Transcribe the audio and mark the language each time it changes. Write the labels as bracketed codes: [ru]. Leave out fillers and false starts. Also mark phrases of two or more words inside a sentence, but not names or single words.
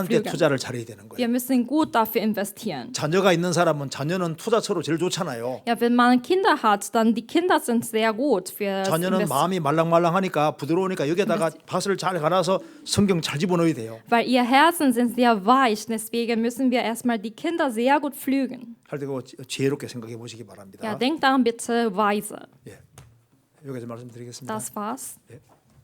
[ko] 만한 데 [de] pflügen. [ko] 투자를 잘해야 되는 거예요. [de] Wir müssen gut dafür investieren. [ko] 자녀가 있는 사람은 자녀는 투자처로 제일 좋잖아요. [de] Ja, wenn man Kinder hat, dann die Kinder sind sehr gut für [ko] 자녀는 마음이 말랑말랑하니까 부드러우니까 여기다가 밭을 잘 갈아서 성경 잘 집어넣어야 돼요. [de] weil ihr Herzen sind sehr weich. Deswegen müssen wir erstmal die Kinder sehr gut pflügen. [ko] 할 때 그거 지혜롭게 생각해 보시기 바랍니다. [de] Ja, denkt daran bitte weise. [ko] 예, 여기까지 말씀드리겠습니다. [de] Das war's. [ko] 예.